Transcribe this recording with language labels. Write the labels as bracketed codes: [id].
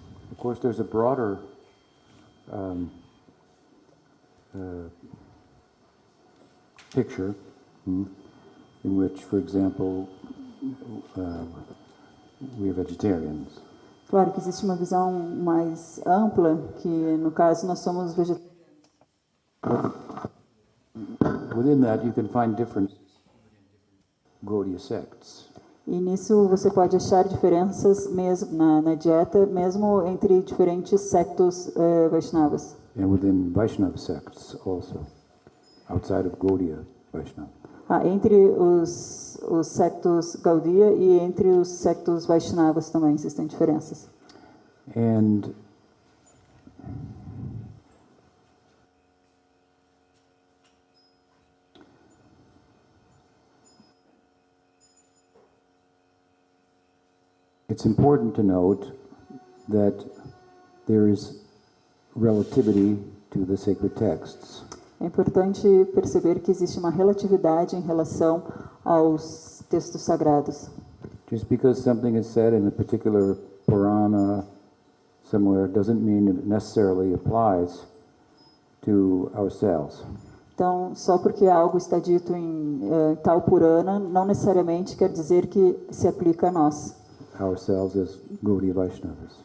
[en] Of course, there's a broader picture in which, for example, we are vegetarians. [pt] Claro que existe uma visão mais ampla, que no caso nós somos vegetarianos. [en] Within that, you can find differences in Gaudiya sects. [pt] E nisso você pode achar diferenças mesmo na dieta, mesmo entre diferentes sectos Vaishnavas. [en] And within Vaishnava sects also, outside of Gaudiya Vaishnava. [pt] Entre os sectos Gaudiya e entre os sectos Vaishnavas também existem diferenças. [en] And it's important to note that there is relativity to the sacred texts. [pt] É importante perceber que existe uma relatividade em relação aos textos sagrados. [en] Just because something is said in a particular Purana, somewhere doesn't mean it necessarily applies to ourselves. [pt] Então, só porque algo está dito em tal Purana, não necessariamente quer dizer que se aplica a nós. [en] Ourselves as Gaudiya Vaishnavas.